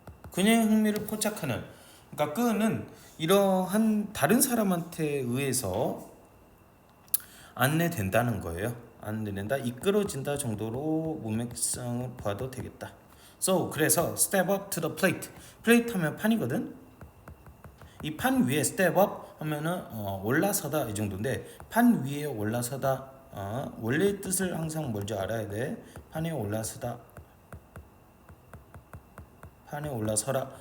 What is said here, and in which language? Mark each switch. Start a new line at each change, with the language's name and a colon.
Korean: 그녀의 흥미를 포착하는. 그러니까 그는 이러한 다른 사람한테 의해서 안내된다는 거예요. 안내된다, 이끌어진다 정도로 문맥상을 봐도 되겠다.
English: So, 그래서 step up to the plate.
Korean: plate 하면 판이거든. 이 판 위에 step up 하면은 올라서다 이 정도인데, 판 위에 올라서다, 원래의 뜻을 항상 먼저 알아야 돼. 판에 올라서다, 판에 올라서라.